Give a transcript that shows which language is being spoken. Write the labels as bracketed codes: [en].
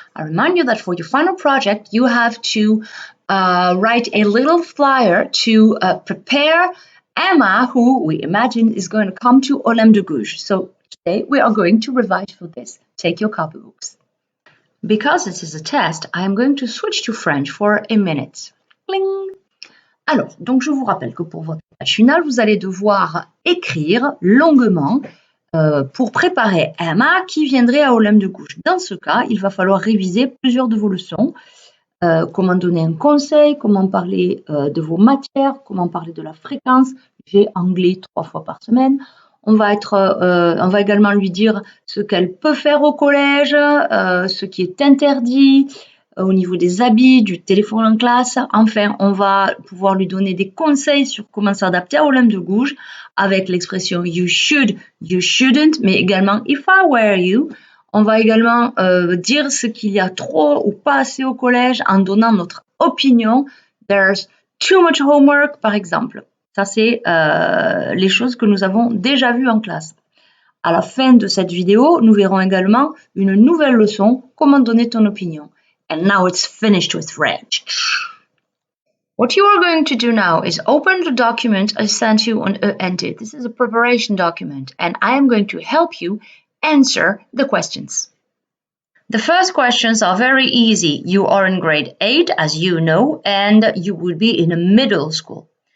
[en] I remind you that for your final project you have to write a little flyer to prepare Emma, who we imagine is going to come to Olympe de Gouges. So today we are going to revise for this. Take your copybooks. Because this is a test, I am going to switch to French for a minute. Cling. [fr] Alors, donc je vous rappelle que pour votre tâche finale, vous allez devoir écrire longuement pour préparer Emma qui viendrait à Olympe de Gouges. Dans ce cas, il va falloir réviser plusieurs de vos leçons. Comment donner un conseil, comment parler de vos matières, comment parler de la fréquence. J'ai anglais 3 fois par semaine. On va également lui dire ce qu'elle peut faire au collège, ce qui est interdit, au niveau des habits, du téléphone en classe. Enfin, on va pouvoir lui donner des conseils sur comment s'adapter à Olympe de Gouges avec l'expression [en] you should, you shouldn't, [fr] mais également [en] if I were you. [fr] On va également dire ce qu'il y a trop ou pas assez au collège en donnant notre opinion. [en] There's too much homework, [fr] par exemple. Ça, c'est les choses que nous avons déjà vues en classe. À la fin de cette vidéo, nous verrons également une nouvelle leçon, comment donner ton opinion. [en] And now it's finished with French. What you are going to do now is open the document I sent you on ENT. This is a preparation document, and I am going to help you answer the questions. The first questions are very easy. You are in grade 8, as you know, and you will be in a middle school.